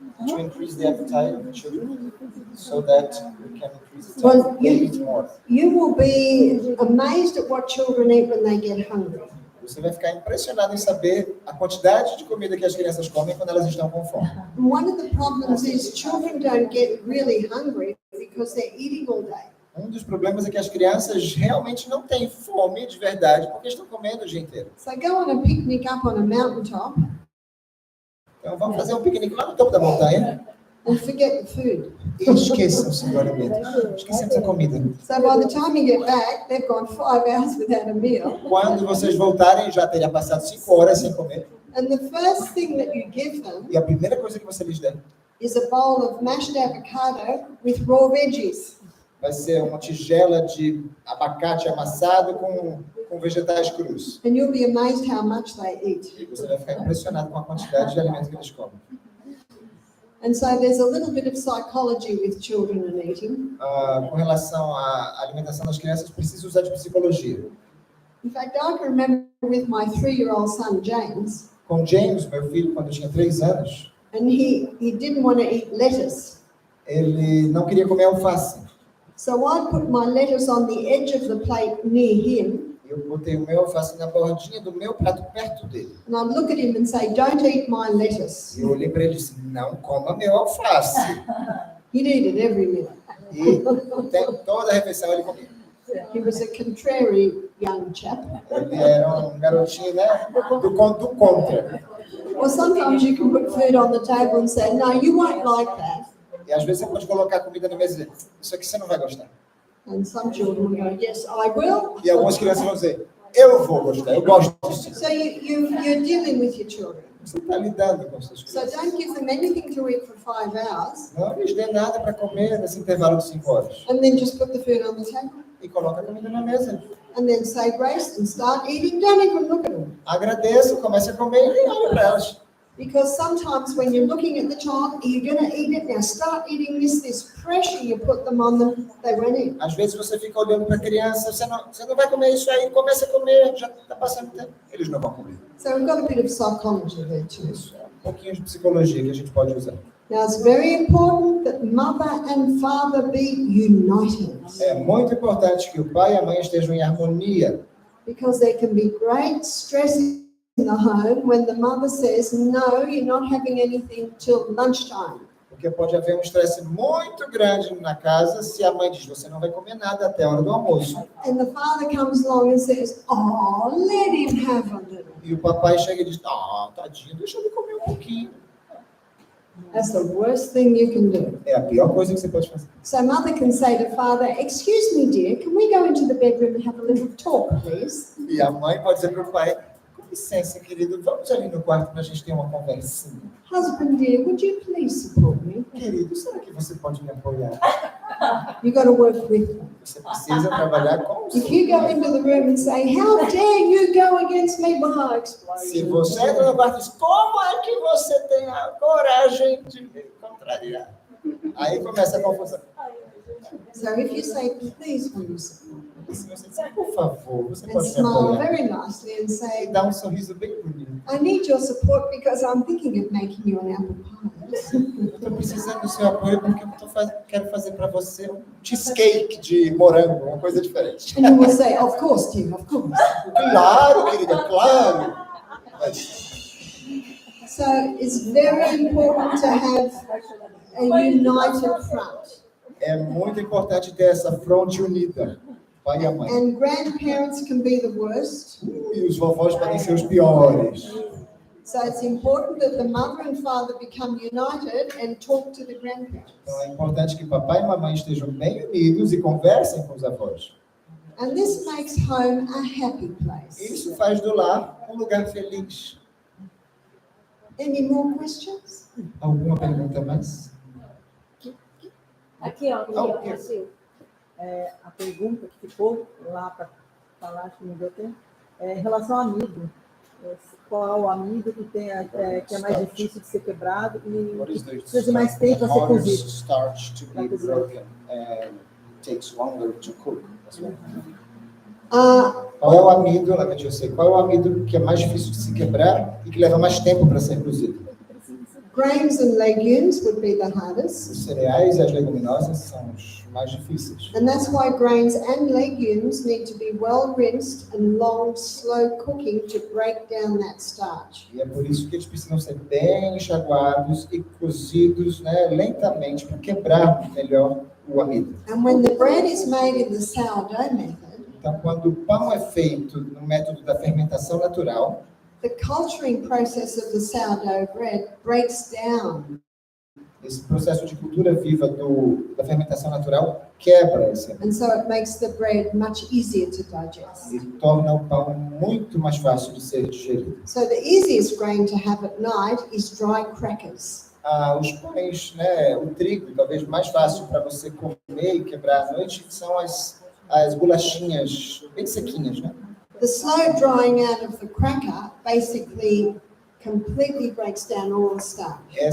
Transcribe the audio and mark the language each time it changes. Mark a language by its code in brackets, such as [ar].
[en] To increase the appetite of the children so that we can increase the time Well, they eat more. You will be amazed at what children eat when they get hungry. [pt] Você vai ficar impressionado em saber a quantidade de comida que as crianças comem quando elas estão com fome. [en] And one of the problems is children don't get really hungry because they're eating all day. [pt] Um dos problemas é que as crianças realmente não têm fome de verdade porque estão comendo o dia inteiro. [en] So go on a picnic up on a mountaintop [pt] Então vamos fazer um piquenique lá no topo da montanha [en] and forget the food. [pt] e esqueçam-se do alimento. Esquecemos a comida. [en] So by the time you get back, they've gone 5 hours without a meal. [pt] Quando vocês voltarem, já teria passado 5 horas sem comer. [en] And the first thing that you give them [pt] E a primeira coisa que você lhes der [en] is a bowl of mashed avocado with raw veggies. [pt] vai ser uma tigela de abacate amassado com vegetais crus. [en] And you'll be amazed how much they eat. [pt] E você vai ficar impressionado com a quantidade de alimento que eles comem. [en] And so there's a little bit of psychology with children and eating. [pt] Com relação à alimentação das crianças, precisa usar de psicologia. [en] In fact, I can remember with my 3-year-old son, James, [pt] Com James, meu filho, quando eu tinha 3 anos, [en] and he didn't want to eat lettuce. [pt] ele não queria comer alface. [en] So I put my lettuce on the edge of the plate near him, [pt] Eu botei o meu alface na bordinha do meu prato perto dele. [en] and I'd look at him and say, "Don't eat my lettuce." [pt] Eu olhei para ele e disse, não coma meu alface. [en] He'd eat it every meal. [pt] E toda a refeição ele comia. [en] He was a contrary young chap. [pt] Ele era um garotinho, né, do contra. [en] Or sometimes you can put food on the table and say, "No, you won't like that." [pt] E às vezes você pode colocar comida na mesa e dizer, isso aqui você não vai gostar. [en] And some children will go, "Yes, I will." [pt] E algumas crianças vão dizer, eu vou gostar, eu gosto disso. [en] So you're dealing with your children. [pt] Você está lidando com seus [en] So [pt] filhos. [en] don't give them anything to eat for 5 hours [pt] Não lhes dê nada para comer nesse intervalo de 5 horas. [en] and then just put the food on the table. [pt] E coloca a comida na mesa. [en] And then say grace and start eating. Don't even look at them. [pt] Agradeça, comece a comer e olhe para elas. [en] Because sometimes when you're looking at the child, you're going to eat it. Now start eating this pressure you put them on them, they won't eat. [pt] Às vezes você fica olhando para a criança, você não vai comer isso aí, comece a comer, já está passando tempo. Eles não vão comer. [en] So we've got a bit of psychology there too. [pt] Isso é um pouquinho de psicologia que a gente pode usar. [en] Now it's very important that mother and father be united. [pt] É muito importante que o pai e a mãe estejam em harmonia, [en] Because there can be great stress in the home when the mother says, no, you're not having anything till lunchtime. [pt] porque pode haver um estresse muito grande na casa se a mãe diz, você não vai comer nada até a hora do almoço. [en] And the father comes along and says, oh, let him have a little. [pt] E o papai chega e diz, tadinho, deixa ele comer um pouquinho. [en] That's the worst thing you can do. [pt] É a pior coisa que você pode fazer. [en] So mother can say to father, excuse me, dear, can we go into the bedroom and have a little talk, please? [pt] E a mãe pode dizer para o pai, com licença, querido, vamos ali no quarto para a gente ter uma conversinha. [en] Husband, dear, would you please support me? [pt] Querido, será que você pode me apoiar? [en] You got to work with them. [pt] Você precisa trabalhar com o [en] If you go [pt] seu. [en] into the room and say, how dare you go against me, well, [pt] Se [en] explosion. [pt] você entra no quarto e diz, como é que você tem a coragem de me contrariar? Aí começa a confusão. [en] So if you say, please, will you support me? [pt] E se você disser, por favor, você [en] And [pt] pode me [en] smile [pt] apoiar? [en] very nicely and [pt] E [en] say, [pt] dá um sorriso bem bonito. [en] I need your support because I'm thinking of making you an apple pie. [pt] Eu estou precisando do seu apoio porque eu quero fazer para você um cheesecake de morango, uma coisa diferente. [en] And you will say, of course, dear, of course. [pt] Claro, querida, claro. [en] So it's very important to have a united front. [pt] É muito importante ter essa fronte unida, pai e a mãe. [en] And grandparents can be the worst. [pt] E os vovós podem ser os piores. [en] So it's important that the mother and father become united and talk to the grandparents. [pt] Então é importante que papai e mamãe estejam bem unidos e conversem com os avós. [en] And this makes home a happy place. [pt] Isso faz do lar um lugar feliz. [en] Any more questions? [pt] Alguma pergunta mais? Aqui, ó, Oh, assim, a pergunta que ficou lá para falar, acho que não deu tempo, em relação ao amido. Qual é o amido que, que é mais difícil de ser quebrado e [en] What is [pt] que [en] the [pt] precisa de mais tempo a ser cozido? [en] starch to be broken and takes longer to cook as well? [pt] Qual é o amido, eu sei, qual é o amido que é mais difícil de se quebrar e que leva mais tempo para ser cozido? [en] Grains and legumes would be the hardest. [pt] Os cereais e as leguminosas são os mais difíceis. [en] And that's why grains and legumes need to be well rinsed and long, slow cooking to break down that starch. [pt] E é por isso que eles precisam ser bem enxaguados e cozidos, né, lentamente para quebrar melhor o amido. [en] And when the bread is made in the sourdough method, [pt] Então, quando o pão é feito no método da fermentação natural, [en] the culturing process of the sourdough bread breaks down. [pt] esse processo de cultura viva da fermentação natural quebra esse amido [en] And so it makes the bread much easier to digest. [pt] e torna o pão muito mais fácil de ser digerido. [en] So the easiest grain to have at night is dry crackers. [pt] Os pães, né, o trigo, talvez mais fácil para você comer e quebrar à noite, são as bolachinhas bem sequinhas, né? [en] The slow drying out of the cracker basically completely breaks down all the starch.